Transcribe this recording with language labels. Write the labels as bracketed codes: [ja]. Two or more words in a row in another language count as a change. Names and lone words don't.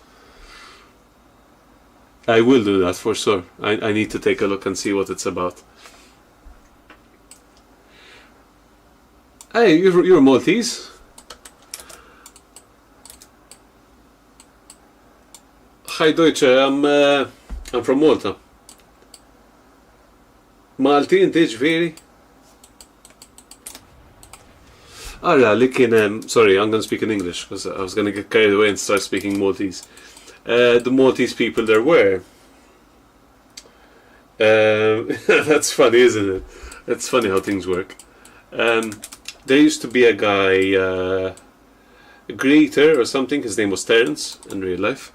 [en] I will do that for sure. I need to take a look and see what it's about. Hey, you're Maltese? Hi Deutsche, I'm from Malta. [mt] Malti inti ġviri? Alla, li kien, [en] sorry, I'm gonna speak in English, because I was gonna get carried away and start speaking Maltese. The Maltese people there were. That's funny, isn't it? That's funny how things work. There used to be a guy, a greeter or something, his name was Terence in real life.